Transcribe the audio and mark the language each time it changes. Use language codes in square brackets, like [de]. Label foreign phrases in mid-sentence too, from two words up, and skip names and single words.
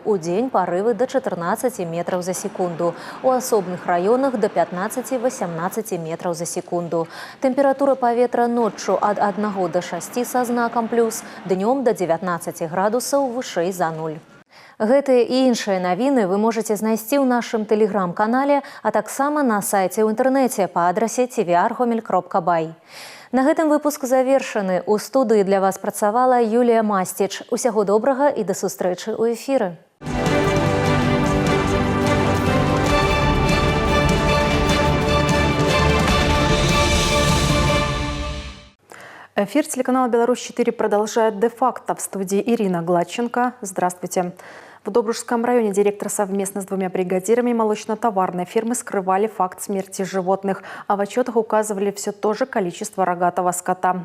[be] Удзень парывы до 14 метраў за секунду. У асобных раёнах до 15-18 метраў за секунду. Тэмпература паветра ноччу ад 1 до 6 са знакам плюс, днём до 19 градусаў вышэй за 0. Гэтыя і іншыя навіны вы можаце знайсці ў нашым тэлеграм-канале, а таксама на сайце ў інтэрнэце па адрасе tvr.gomel.by. На гэтым выпуск завершаны. У студыі для вас працавала Юлія Мастіч. Усяго добрага і да сустрэчы ў эфіры. [ru] Эфир телеканала «Беларусь-4» продолжает де-факто. В студии Ирина Гладченко. Здравствуйте. В Добружском районе директор совместно с 2 бригадирами молочно-товарной фирмы скрывали факт смерти животных, а в отчетах указывали все то же количество рогатого скота.